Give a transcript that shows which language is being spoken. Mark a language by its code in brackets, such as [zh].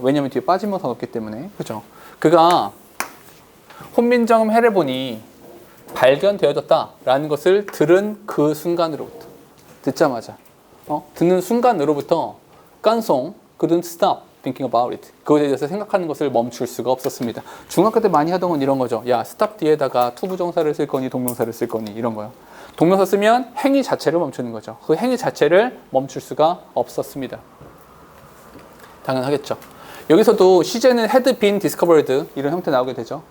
[ko] 왜냐면 뒤에 빠짐명사 넣었기 때문에. 그죠? 그가 훈민정음 해례 본이 발견되어졌다라는 것을 들은 그 순간으로부터. 듣자마자. 듣는 순간으로부터 [en] 깐송 couldn't stop thinking about it. [ko] 그것에 대해서 생각하는 것을 멈출 수가 없었습니다. 중학교 때 많이 하던 건 이런 거죠. 야, stop 뒤에다가 투부정사를 쓸 거니 동명사를 쓸 거니 이런 거요. 동명사 쓰면 행위 자체를 멈추는 거죠. 그 행위 자체를 멈출 수가 없었습니다. 당연하겠죠. 여기서도 시제는 [en] had been discovered [ko] 이런 형태 나오게 되죠.